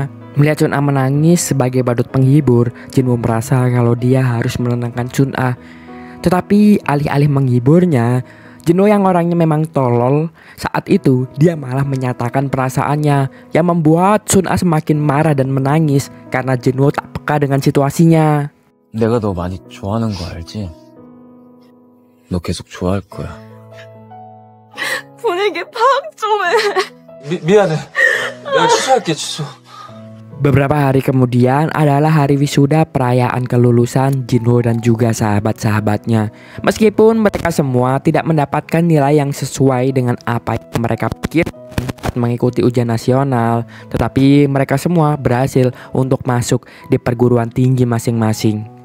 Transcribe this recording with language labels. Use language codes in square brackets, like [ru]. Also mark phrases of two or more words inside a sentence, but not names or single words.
[id] Melihat Sun Ah menangis sebagai badut penghibur, Jinwoo merasa kalau dia harus menenangkan Sun Ah. Tetapi alih-alih menghiburnya, Jinwoo yang orangnya memang tolol, saat itu dia malah menyatakan perasaannya yang membuat Sun Ah semakin marah dan menangis karena Jinwoo tak peka dengan situasinya. [ko] 내가 너 많이 좋아하는 거 알지? 너 계속 좋아할 거야. 분위기 파악 좀 해. 미안해. 내가 취소할게, 취소. [id] Beberapa hari kemudian adalah hari wisuda perayaan kelulusan Jinwoo dan juga sahabat-sahabatnya. Meskipun mereka semua tidak mendapatkan nilai yang sesuai dengan apa yang mereka pikirkan saat mengikuti ujian nasional, tetapi mereka semua berhasil untuk masuk di perguruan tinggi masing-masing.